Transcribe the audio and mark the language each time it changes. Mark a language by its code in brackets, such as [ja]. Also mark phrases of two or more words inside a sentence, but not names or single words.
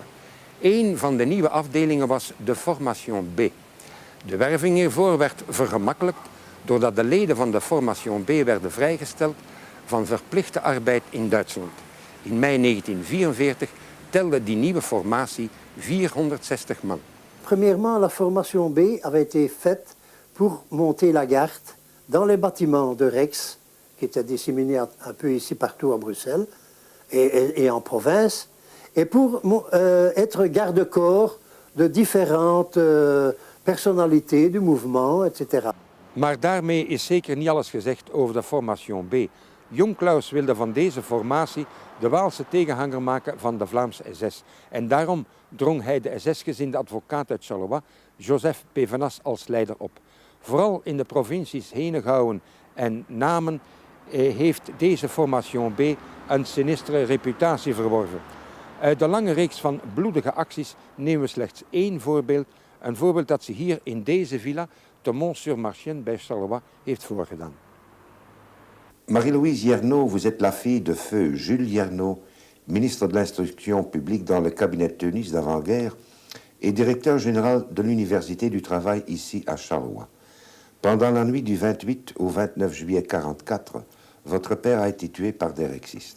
[nl] Een van de nieuwe afdelingen was de Formation B. De werving hiervoor werd vergemakkelijkt doordat de leden van de Formation B werden vrijgesteld van verplichte arbeid in Duitsland. In mei 1944 telde die nieuwe formatie 460 man. [fr] Premièrement, la formation B avait été faite pour monter la garde dans les bâtiments de Rex, qui étaient disséminés un peu ici partout à Bruxelles et en province, et pour être garde-corps de différentes personnalités du mouvement, etc. [nl] Maar daarmee is zeker niet alles gezegd over de Formation B. Jong Claus wilde van deze formatie de Waalse tegenhanger maken van de Vlaamse SS. En daarom drong hij de SS-gezinde advocaat uit Charleroi, Joseph Pevenas, als leider op. Vooral in de provincies Henegouwen en Namen heeft deze Formation B een sinistere reputatie verworven. Uit de lange reeks van bloedige acties nemen we slechts één voorbeeld. Een voorbeeld dat ze hier in deze villa, te Mont-sur-Marchienne bij Charleroi, heeft voorgedaan. [fr] Marie-Louise Yernaud, vous êtes la fille de feu Jules Yernaud, ministre de l'Instruction publique dans le cabinet Teunis d'avant-guerre et directeur général de l'Université du Travail ici à Charleroi. Pendant la nuit du 28 au 29 juillet 1944, votre père a été tué par des rexistes.